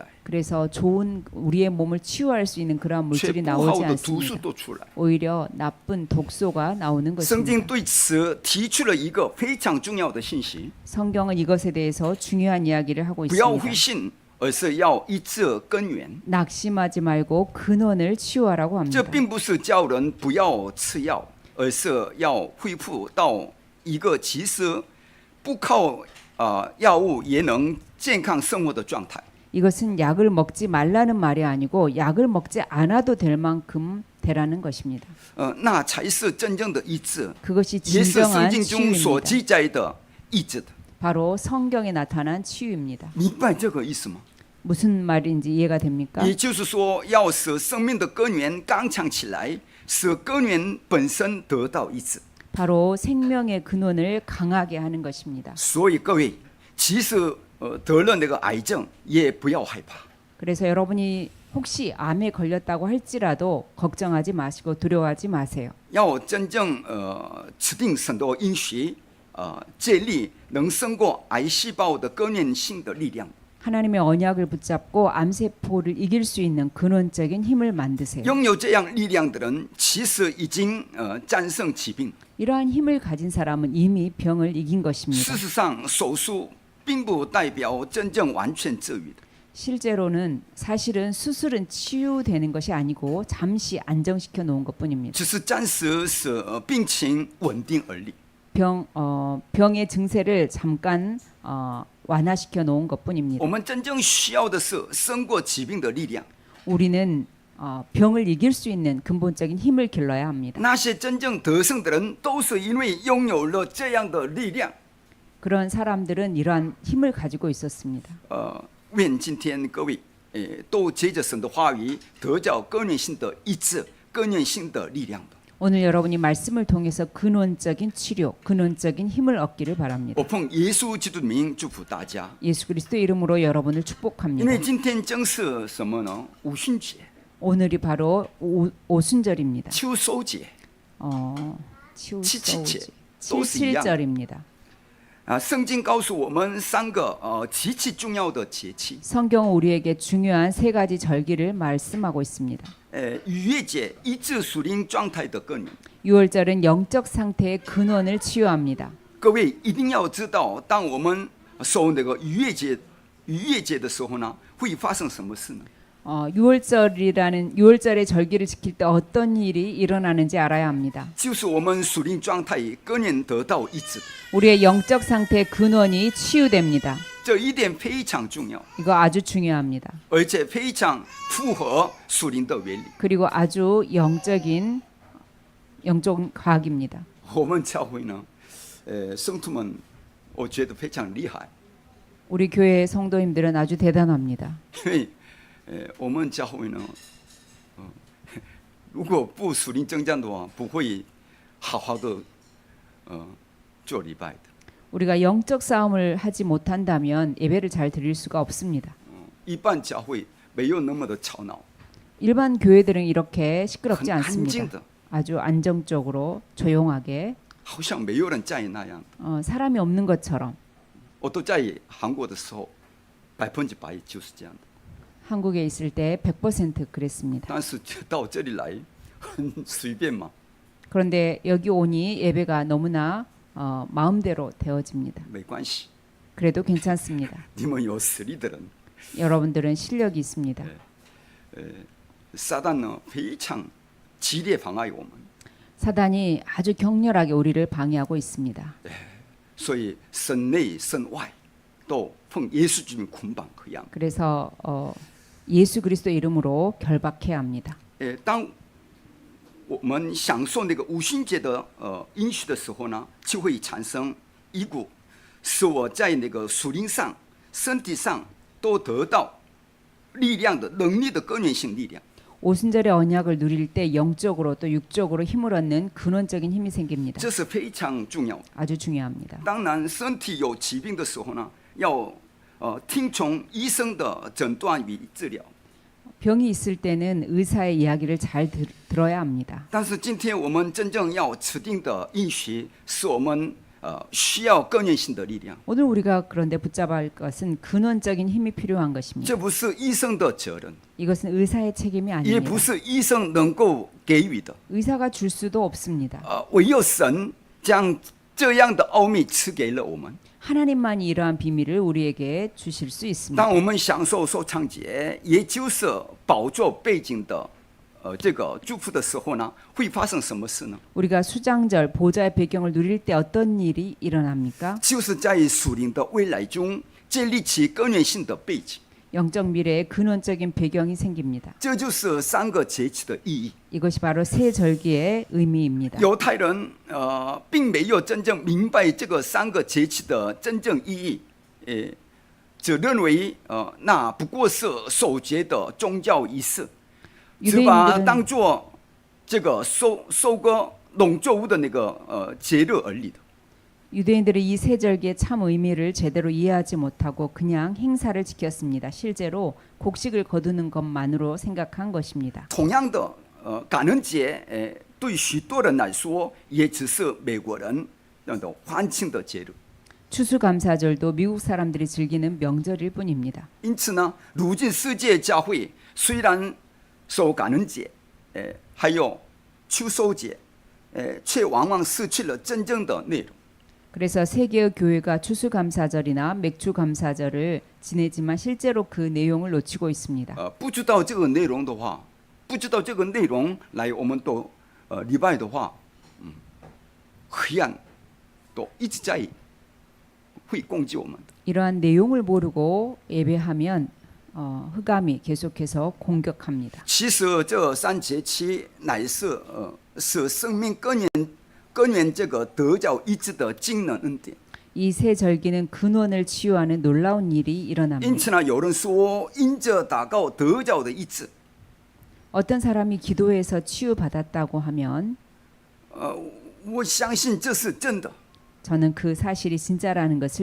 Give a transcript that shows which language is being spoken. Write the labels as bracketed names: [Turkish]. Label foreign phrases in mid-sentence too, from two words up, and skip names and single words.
[Korean] 그래서 좋은 우리의 몸을 치유할 수 있는 그러한 [Chinese] 却 [Korean] 물질이 [Chinese] 不好 [Korean] 나오지 [Chinese] 的毒素 [Korean] 않습니다. [Chinese] 都出来。 [Korean] 오히려 나쁜 독소가 나오는 [Chinese] 圣经 [Korean] 것입니다. [Chinese] 对此提出了一个非常重要的信息： [Korean] 성경은 이것에 대해서 중요한 이야기를 하고 [Chinese] 不要灰 [Korean] 있습니다. [Chinese] 心，而是要医治根源。 [Korean] 낙심하지 말고 근원을 치유하라고 [Chinese] 这 [Korean] 합니다. [Chinese] 并不是叫人不要吃药，而是要恢复到一个其实不靠药物也能健康生活的状态。 [Korean] 이것은 약을 먹지 말라는 말이 아니고 약을 먹지 않아도 될 만큼 되라는 것입니다. [Chinese] 那才是真正的医治， [Korean] 그것이 [Chinese] 也是圣 [Korean] 진정한 [Chinese] 经中所 [Korean] 치유입니다. [Chinese] 记载的医治的。 [Korean] 바로 성경에 나타난 치유입니다. [Chinese] 明白这个意思吗？ [Korean] 무슨 말인지 이해가 됩니까? [Chinese] 也就是说，要使生命的根源刚强起来，使根源本身得到医治。 [Korean] 바로 생명의 근원을 강하게 하는 것입니다. [Chinese] 所以各位，其实得了那个癌症也不要害怕。 [Korean] 그래서 여러분이 혹시 암에 걸렸다고 할지라도 걱정하지 마시고 두려워하지 마세요. [Chinese] 要真正指定神的应许，建立能胜过癌细胞的根源性的力量。 [Korean] 하나님의 언약을 붙잡고 암세포를 이길 수 있는 근원적인 힘을 만드세요. [Chinese] 拥有这样力量的人，其实已经战胜疾病。 [Korean] 이러한 힘을 가진 사람은 이미 병을 이긴 것입니다. [Chinese] 事实上，手术并不代表真正完全治愈的。 [Korean] 실제로는 사실은 수술은 치유되는 것이 아니고 잠시 안정시켜 놓은 것뿐입니다. [Chinese] 只是暂时使病情稳定而已。 [Korean] 병의 증세를 잠깐 완화시켜 놓은 것뿐입니다. [Chinese] 我们真正需要的是胜过疾病的力量。 [Korean] 우리는 병을 이길 수 있는 근본적인 힘을 길러야 합니다. [Chinese] 那些真正得胜的人，都是因为拥有了这样的力量。 [Korean] 그런 사람들은 이러한 힘을 가지고 있었습니다. [Chinese] 愿今天各位，都借着神的话语得着根源性的医治， 根源性的力量的。 [Korean] 오늘 여러분이 말씀을 통해서 근원적인 치료, 근원적인 힘을 얻기를 [Chinese] 我 [Korean] 바랍니다. [Chinese] 奉耶稣基督的名祝福大家。 [Korean] 예수 그리스도 이름으로 여러분을 [Chinese] 因 [Korean] 축복합니다. [Chinese] 为今天正是什么呢？五旬节、 [Korean] 오늘이 바로 오순절입니다. [Chinese] 秋收节 치우소우지. 都是一样。 [Korean] 77절입니다. [Chinese] 啊，圣经告诉我们三个极其重要的节气。 [Korean] 성경은 우리에게 중요한 세 가지 절기를 말씀하고 있습니다. [Chinese] 逾越节医治属灵状态的根源。 [Korean] 유월절은 영적 상태의 근원을 치유합니다. [Chinese] 各位一定要知道，当我们守那个逾越节的时候呢，会发生什么事呢？ [Korean] 유월절의 절기를 지킬 때 어떤 일이 일어나는지 알아야 합니다. [Chinese] 就是我们属灵状态根源得到医治， [Korean] 우리의 영적 상태의 근원이 치유됩니다. [Chinese] 这一点非常重要， [Korean] 이거 아주 중요합니다. [Chinese] 而且非常符合属灵的原理。 [Korean] 그리고 아주 영적 과학입니다. [Chinese] 我们教会呢，圣徒们，我觉得非常厉害， [Korean] 우리 교회 성도님들은 아주 대단합니다. [Chinese] 因为我们教会呢，如果不属灵增长的话，不会好好的做礼拜的。 [Korean] 우리가 영적 싸움을 하지 못한다면 예배를 잘 드릴 수가 없습니다. [Chinese] 一般教会没有那么的吵闹， [Korean] 일반 교회들은 이렇게 [Chinese] 很 [Korean] 시끄럽지 [Chinese] 安静 [Korean] 않습니다. [Chinese] 的， [Korean] 아주 안정적으로 조용하게 [Chinese] 好像没有人在意那样。 [Korean] 사람이 없는 것처럼. [Chinese] 我都在韩国的时候，100%就是这样的。 [Korean] 한국에 있을 때 100% 그랬습니다. [Chinese] 但是到这里来，很随便嘛， [Korean] 그런데 여기 오니 예배가 너무나 마음대로 되어집니다. [Chinese] 没关系。 [Korean] 그래도 괜찮습니다. [Chinese] 你们有实力的人， [Korean] 여러분들은 실력이 있습니다. [Chinese] 撒旦呢非常激烈妨碍我们， [Korean] 사단이 아주 격렬하게 우리를 방해하고 있습니다. [Chinese] 所以省内省外都奉耶稣基督捆绑和样。 [Korean] 그래서 예수 그리스도 이름으로 결박해야 합니다. [Chinese] 当我们享受那个五旬节的应许的时候呢，就会产生一股使我在那个属灵上、身体上都得到力量的能力的根源性力量。 [Korean] 오순절의 언약을 누릴 때 영적으로 또 육적으로 힘을 얻는 근원적인 힘이 생깁니다. [Chinese] 这是非常重要的。 [Korean] 아주 중요합니다. [Chinese] 当然，身体有疾病的时候呢，要听从医生的诊断与治疗。 [Korean] 병이 있을 때는 의사의 이야기를 잘 들어야 합니다. [Chinese] 但是今天我们真正要指定的应许，是我们需要根源性的力量。 [Korean] 오늘 우리가 그런데 붙잡아야 할 것은 근원적인 힘이 필요한 것입니다. [Chinese] 这不是医生的责任， [Korean] 이것은 의사의 책임이 [Chinese] 也 [Korean] 아닙니다. [Chinese] 不是医生能够给予的。 [Korean] 의사가 줄 수도 없습니다. [Chinese] 唯有神将这样的奥秘赐给了我们。 [Korean] 하나님만이 이러한 비밀을 우리에게 주실 수 있습니다. [Chinese] 当我们享受受唱节，也就是宝座背景的这个祝福的时候呢，会发生什么事呢？ [Korean] 우리가 수장절 보좌의 배경을 누릴 때 어떤 일이 일어납니까? [Chinese] 就是在属灵的未来中建立起根源性的背景。 [Korean] 영적 미래의 근원적인 배경이 생깁니다. [Chinese] 这就是三个节气的意义。 [Korean] 이것이 바로 세 절기의 의미입니다. [Chinese] 犹太人并没有真正明白这个三个节气的真正意义，只认为那不过是守节的宗教仪式，只把它当作这个收割农作物的那个节日而已的。 [Korean] 유대인들은 이 세 절기의 참 의미를 제대로 이해하지 못하고 그냥 행사를 지켰습니다. 실제로 곡식을 거두는 것만으로 생각한 것입니다. [Chinese] 同样的，感恩节对许多人来说，也只是美国人那种欢庆的节日。 [Korean] 추수감사절도 미국 사람들이 즐기는 명절일 뿐입니다. [Chinese] 因此呢，如今世界教会虽然守感恩节，还有秋收节，却往往失去了真正的内容。 [Korean] 그래서 세계의 교회가 추수감사절이나 맥주감사절을 지내지만 실제로 그 내용을 놓치고 있습니다. [Chinese] 不知道这个内容的话，不知道这个内容来我们都礼拜的话，黑暗都一直在会攻击我们的。 [Korean] 이러한 내용을 모르고 예배하면 흑암이 계속해서 공격합니다. [Chinese] 其实这三节期乃是使生命根源这个得着医治的惊人恩典。 [Korean] 이 세 절기는 근원을 치유하는 놀라운 일이 [Chinese] 因 [Korean] 일어납니다. [Chinese] 此呢，有人说因着祷告得着的医治， [Korean] 어떤 사람이 기도해서 치유받았다고 하면 [Chinese] 我相信这是真的。 [Korean] 저는 그 사실이 진짜라는 것을